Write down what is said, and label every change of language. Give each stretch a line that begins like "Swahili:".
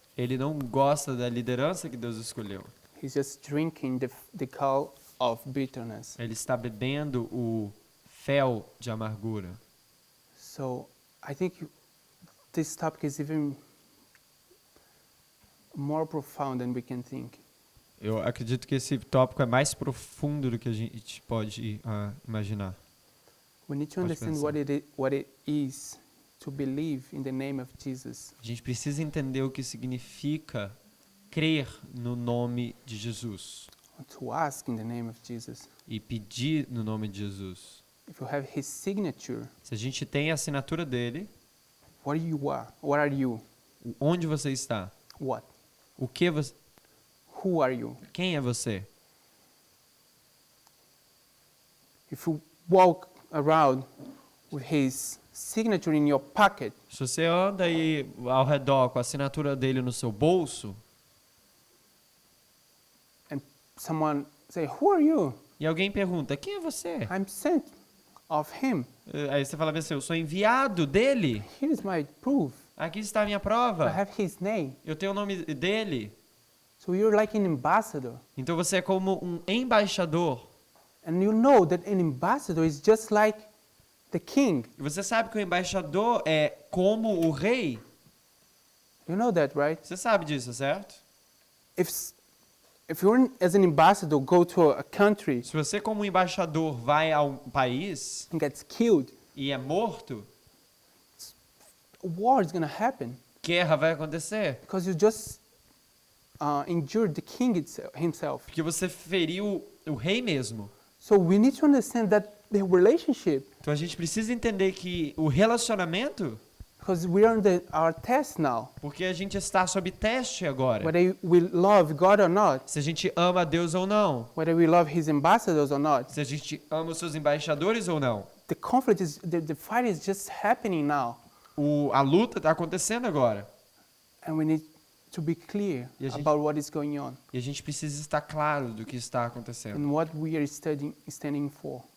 Portuguese: Ele não gosta da liderança que Deus escolheu.
English: He's just drinking the gall of bitterness.
Portuguese: Ele está bebendo o fel de amargura.
English: So I think this topic is even more profound than we can think.
Portuguese: Eu acredito que esse tópico é mais profundo do que a gente pode imaginar.
English: We need to
Portuguese: Pode
English: understand
Portuguese: pensar.
English: what it is to believe in the name of Jesus.
Portuguese: A gente precisa entender o que significa crer no nome de Jesus
English: To ask in the name of Jesus.
Portuguese: e pedir no nome de Jesus.
English: If you have his signature,
Portuguese: Se a gente tem a assinatura dele,
English: what you are? What are you?
Portuguese: onde você está?
English: What?
Portuguese: O que você?
English: Who are you?
Portuguese: Quem é você?
English: If you walk around with his signature in your pocket,
Portuguese: Se você anda aí ao redor com a assinatura dele no seu bolso
English: and someone say, who are you?
Portuguese: e alguém pergunta, quem é você?
English: I'm sent of him.
Portuguese: Aí você fala assim, eu sou enviado dele.
English: Here is my proof.
Portuguese: Aqui está a minha
English: I
Portuguese: prova.
English: have his name.
Portuguese: Eu tenho o nome dele.
English: So you're like an ambassador.
Portuguese: Então você é como um embaixador.
English: And you know that an ambassador is just like the king.
Portuguese: E você sabe que o embaixador é como o rei.
English: You know that, right?
Portuguese: Você sabe disso, certo?
English: If you're as an ambassador go to a country
Portuguese: Se você como embaixador vai a um país
English: and gets killed,
Portuguese: e é morto,
English: war is going to happen
Portuguese: guerra vai acontecer.
English: because you just injured the king himself.
Portuguese: Porque você feriu o rei mesmo.
English: So we need to understand that the relationship,
Portuguese: Então a gente precisa entender que o relacionamento,
English: because we are in our test now,
Portuguese: porque a gente está sob teste agora.
English: whether we love God or not,
Portuguese: Se a gente ama a Deus ou não.
English: whether we love his ambassadors or not,
Portuguese: Se a gente ama os seus embaixadores ou não.
English: the conflict is, the fight is just happening now.
Portuguese: A luta está acontecendo agora.
English: And we need to be clear
Portuguese: E a gente-
English: about what is going on
Portuguese: E a gente precisa estar claro do que está acontecendo.
English: and what we are standing for.